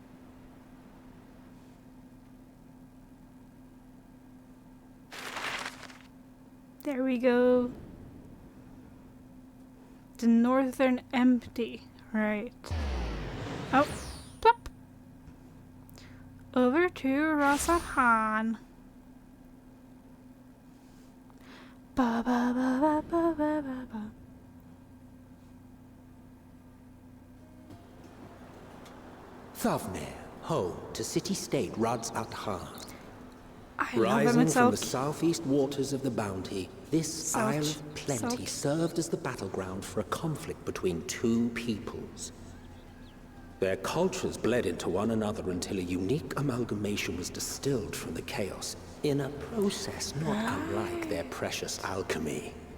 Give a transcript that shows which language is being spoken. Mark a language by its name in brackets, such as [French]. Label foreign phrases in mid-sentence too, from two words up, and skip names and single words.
[English] There we go. The northern empty. Right. Oh, plop. Over to Rasahan. Ba ba ba ba ba ba ba ba. Thavnir, home to city-state Rads Athan. Rising from the southeast waters of the Bounty, this Isle of Plenty served as the battleground for a conflict between two peoples. Their cultures bled into one another until a unique amalgamation was distilled from the chaos, in a process not unlike their precious alchemy.